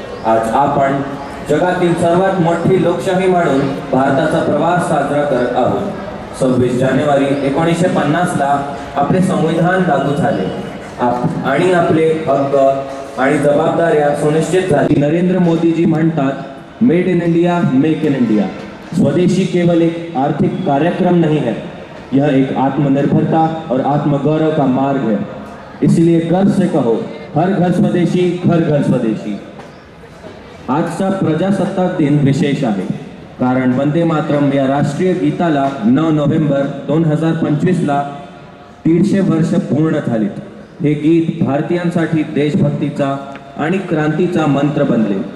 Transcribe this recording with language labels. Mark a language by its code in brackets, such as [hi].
[mr] आज आपण जगातील सर्वात मोठी लोकशाही म्हणून भारताचा प्रवास साजरा करत आहोत. 26 जानेवारी 1950ला आपले संविधान लागू झाले आणि आपले हक्क आणि जबाबदाऱ्या सुनिश्चित झाली. नरेंद्र मोदीजी म्हणतात, [en] Made in India make in India. [hi] स्वदेशी केवल एक आर्थिक कार्यक्रम नहीं है, यह एक आत्मनिर्भरता और आत्मगौरव का मार्ग है. इसलिए गर्व से कहो, हर घर स्वदेशी, घर घर स्वदेशी. [mr] आजचा प्रजासत्ताक दिन विशेष आहे कारण वंदे मातरम या राष्ट्रीय गीताला 9 नोव्हेंबर 2025ला 150 वर्ष पूर्ण झालीत. हे गीत भारतीयांसाठी देशभक्तीचा आणि क्रांतीचा मंत्र बनले.